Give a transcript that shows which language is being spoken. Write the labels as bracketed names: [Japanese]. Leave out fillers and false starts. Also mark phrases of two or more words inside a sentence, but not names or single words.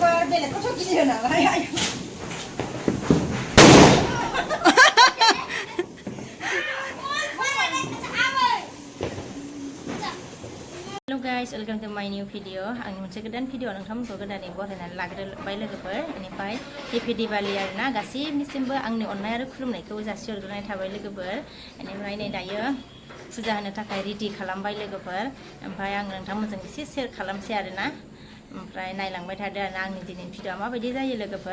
[Bodo] बेलेगखौथ' गिदिर नालाय [English] Hello guys, welcome to my new video. [Bodo] आंनि मोनसे गोदान भिडिअ नोंथांमोनखौ गोदानै बरायनानै लाग्रोबाय लोगोफोर। बेनिफ्राय [English] happy Diwali [Bodo] आरोना गासैनिसिमबो आंनि अननाय आरो खुलुमनायखौ जासिहरग्रोनाय थाबाय लोगोफोर। बेनिफ्राय नै दायो फुजा होनो थाखाय रेडि खालामबाय लोगोफोर। ओमफ्राय आं नोंथांमोनजों एसे शेयार खालामसै आरोना। ओमफ्राय नायलांबाय थादो आरोना आंनि दिनैनि भिडिअआ माबायदि जायो लोगोफोर।